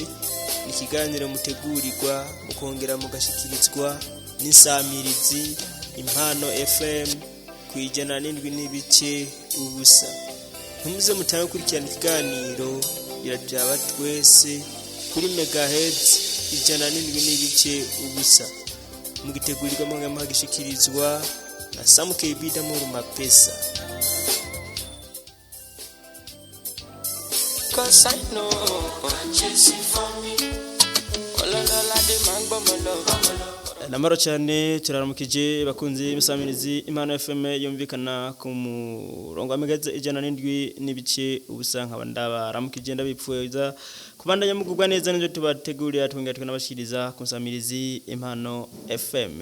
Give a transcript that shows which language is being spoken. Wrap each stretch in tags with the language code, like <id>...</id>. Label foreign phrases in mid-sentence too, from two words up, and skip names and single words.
<rn>Ikiganiro mutegurirwa mukongera mugashikirizwa n'insamirizi Impano FM kwijana n'indwi n'ibice ubusa. Numuze mutaye kurikirana ikiganiro biraturaba twese kuri megahertz ijana n'indwi n'ibice ubusa. Mugitegurirwa mwanga muhagishikirizwa na Sam KB Damuru Mapesa.</rn> <en>Cause I know just for me.</en> <rn>Namaro cyane turaramukije bakunzi imisamirizi Impano FM yumvikana ku murongo wa megahertz ijana n'indwi n'ibice ubusa. Nkaba ndabaramukije ndabipfuza kubandanya mugubwa neza n'ibyo tubategurira twongera tukanabashiriza ku nsamirizi Impano FM.</rn>